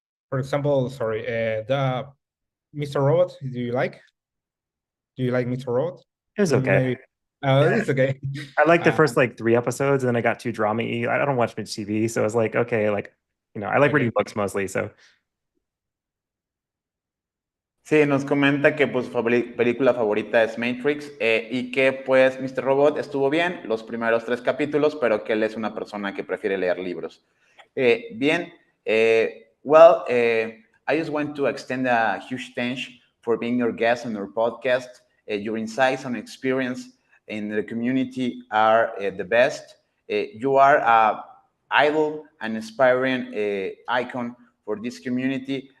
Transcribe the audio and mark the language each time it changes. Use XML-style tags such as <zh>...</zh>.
<en>For example, sorry, the Mr. Robot, do you like? Do you like Mr. Robot? It was okay. Maybe. It's okay. I liked the first like 3 episodes, and then I got too drama-y. I don't watch much TV, so I was like, okay, like, I like reading books mostly, so.</en> <es>Sí, nos comenta que pues, su película favorita es Matrix y que pues Mr. Robot estuvo bien los primeros 3 capítulos, pero que él es una persona que prefiere leer libros. Bien,</es> <en>I just want to extend a huge thanks for being your guest on our podcast. Your insights and experience in the community are the best. You are an idol and inspiring icon for this community.</en>